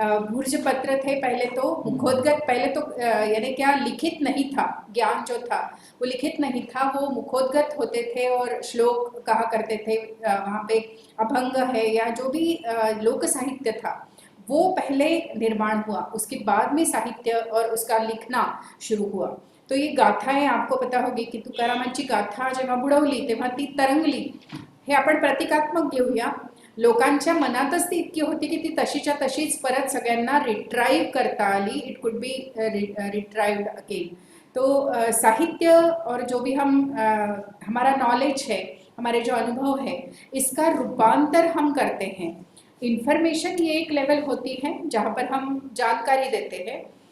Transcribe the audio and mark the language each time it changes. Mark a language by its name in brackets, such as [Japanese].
[Hindi] भूर्ज पत्र थे पहले तो, मुखोद्गत, पहले तो यानी क्या लिखित नहीं था, ज्ञान जो था वो लिखित नहीं था, वो मुखोद्गत होते थे और श्लोक कहा करते थे. वहाँ पे अभंग है या जो भी लोक साहित्य था वो पहले निर्माण हुआ, उसके बाद में साहित्य और उसका लिखना शुरू हुआ. तो ये गाथाएं आपको पता होगी की [Marathi] तुकारामांची गाथा जेव्हा बुडवली तेव्हा ती तरंगली. हे आपण प्रतिकात्मक घेऊया. लोकांच्या मनातच ती इतकी होती की ती तशीच्या तशीच परत सगळ्यांना रिट्राईव्ह करता आली. [English] It could be retrieved again. [Hindi] तो साहित्य और जो भी हम हमारा नॉलेज है, हमारे जो अनुभव है, इसका रूपांतर हम करते हैं. इन्फॉर्मेशन ये एक लेवल होती है जहाँ पर हम जानकारी देते हैं.